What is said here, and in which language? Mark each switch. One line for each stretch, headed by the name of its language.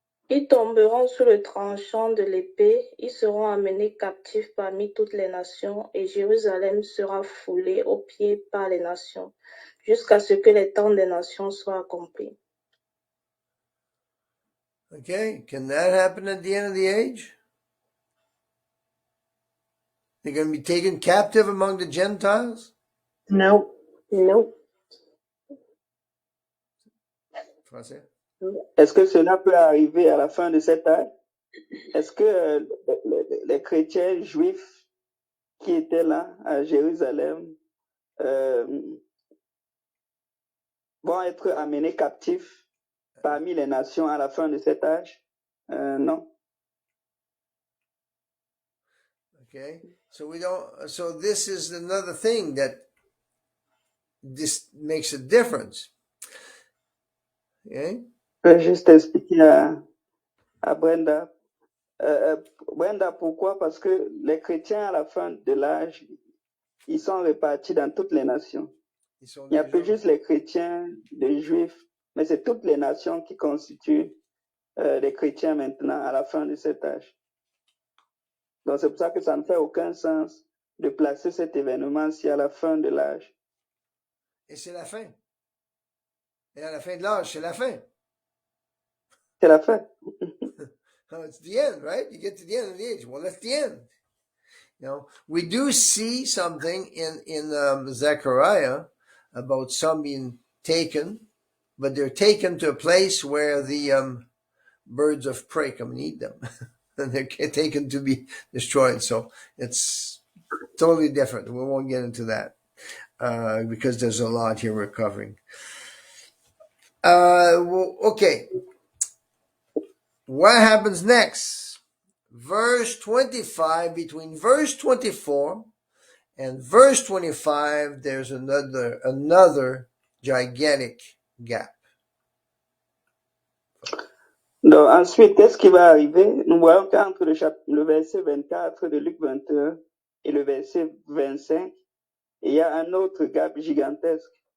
French: Ils tomberont sous le tranchant de l'épée, ils seront amenés captifs parmi toutes les nations, et Jérusalem sera foulée aux pieds par les nations, jusqu'à ce que les temps des nations soient accomplis.
English: Okay, can that happen at the end of the age? They're going to be taken captive among the Gentiles? No. No.
French: Français? Est-ce que cela peut arriver à la fin de cet âge? Est-ce que les chrétiens juifs qui étaient là à Jérusalem vont être amenés captifs parmi les nations à la fin de cet âge? Non.
English: Okay, so this is another thing that this makes a difference. Okay?
French: Je vais juste expliquer à Brenda. Brenda, pourquoi? Parce que les chrétiens à la fin de l'âge, ils sont répartis dans toutes les nations. Il n'y a plus juste les chrétiens, les juifs, mais c'est toutes les nations qui constituent des chrétiens maintenant à la fin de cet âge. Donc c'est pour ça que ça ne fait aucun sens de placer cet événement-ci à la fin de l'âge. Et c'est la fin. Et à la fin de l'âge, c'est la fin. C'est la fin.
English: It's the end, right? You get to the end of the age. Well, that's the end. You know, we do see something in Zechariah about some being taken, but they're taken to a place where the birds of prey come and eat them. And they're taken to be destroyed. So it's totally different. We won't get into that because there's a lot here we're covering. Okay. What happens next? Verse 25, between verse 24 and verse 25, there's another gigantic gap.
French: Donc ensuite, qu'est-ce qui va arriver? Nous voyons qu'entre le verset 24 de Luc 21 et le verset 25, il y a un autre gap gigantesque.